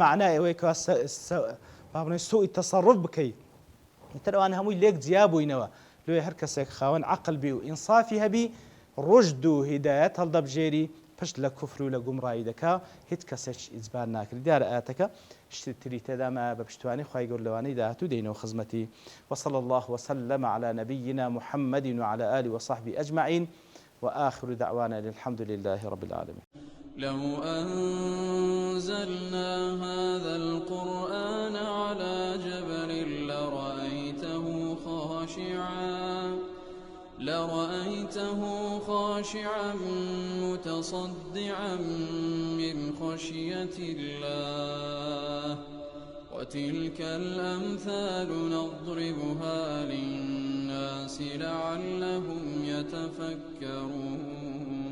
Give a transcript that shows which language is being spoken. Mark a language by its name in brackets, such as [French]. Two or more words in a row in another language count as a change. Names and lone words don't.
[Central Kurdish] معنای ئەوەی کە با بڵێن سوئی تەسەڕف بکەیت ئیتر ئەوان هەمووی لێک جیابووینەوە لێ هەر کەسێک خاوەن عەقڵ بی و ئینسافی هەبی ڕشد و هیدایەت هەڵدەبژێری پشت لە کوفر و لە گومڕایی دەکا هیچ کەسێک ئیجبار ناکرێت دیارە ئاەتەکە شتی تری تێدامە بە پشتوانی خوای گەورە لەوانەی داهاتوو دێنەوە خزمەتی [Arabic] وصلى الله وسلم على نبينا محمد وعلى آله وصحبه أجمعين وآخر دعوانا الحمد لله رب العالمين لو أنزلنا هذا القرآن على جبل لرأيته خاشعا متصدعا من خشية الله وتلك الأمثال نضربها للناس لعلهم يتفكرون